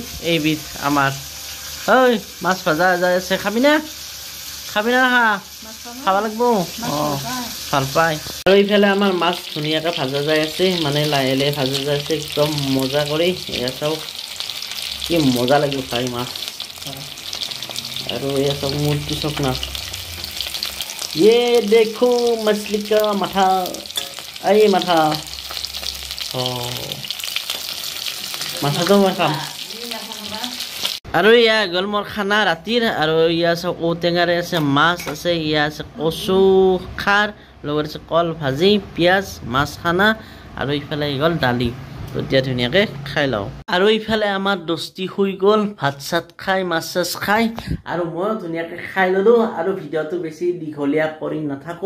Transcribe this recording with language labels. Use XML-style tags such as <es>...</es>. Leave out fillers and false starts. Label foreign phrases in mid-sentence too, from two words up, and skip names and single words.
<as>এইবিধ আমাৰ ঐ মাছ ভাজা যাই আছে খাবি না খা খাব লাগিব ভাল পাই আৰু এইফালে আমাৰ মাছ ধুনীয়াকৈ ভাজা যাই আছে মানে লাহে লাহে ভাজা যাই আছে একদম মজা কৰি এয়া চাওক কি মজা লাগিব খাই মাছ আৰু এয়া চাওক মূৰটো চাওক না</as> <hi>ये देखो मछली का माथा आई माथा</hi> <as>माथाটো মই খাম আৰু ইয়া গ'ল মোৰ খানা ৰাতিৰ আৰু ইয়া আছে ঔটেঙাৰে আছে মাছ আছে ইয়া আছে কচু খাৰ লগত আছে কল ভাজি পিঁয়াজ মাছ খানা আৰু ইফালে গ'ল দালি এতিয়া ধুনীয়াকৈ খাই লওঁ আৰু ইফালে আমাৰ দস্তি শুই গ'ল ভাত চাত খাই মাছ চাছ খাই আৰু ময়ো ধুনীয়াকৈ খাই ল'লোঁ আৰু ভিডিঅ'টো বেছি দীঘলীয়া কৰি নাথাকোঁ</as>